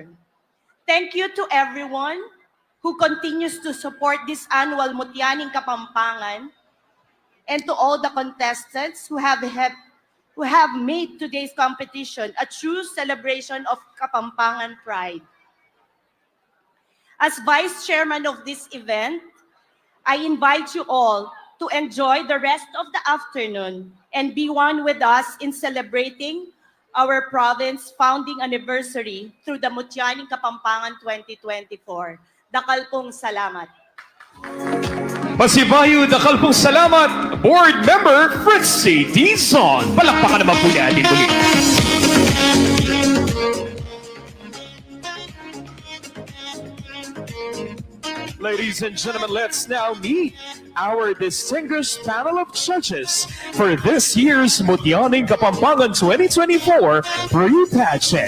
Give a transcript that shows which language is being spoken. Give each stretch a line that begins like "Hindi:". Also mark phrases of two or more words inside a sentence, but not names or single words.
English: Thank you to everyone who continues to support this annual Mutyaning Kapampangan, and to all the contestants who have made today's competition a true celebration of Kapampangan pride. As Vice Chairman of this event, I invite you all to enjoy the rest of the afternoon and be one with us in celebrating our province founding anniversary through the Mutyaning Kapampangan 2024.
Pampanga: Dakal pong salamat. Masibayo, dakal pong salamat,
English: Board Member
Pampanga: Fritzy Dizon.
Filipino: Palakpakan naman po natin muli.
English: Ladies and gentlemen, let's now meet our distinguished panel of judges for this year's Mutyaning Kapampangan 2024 pre-pageant.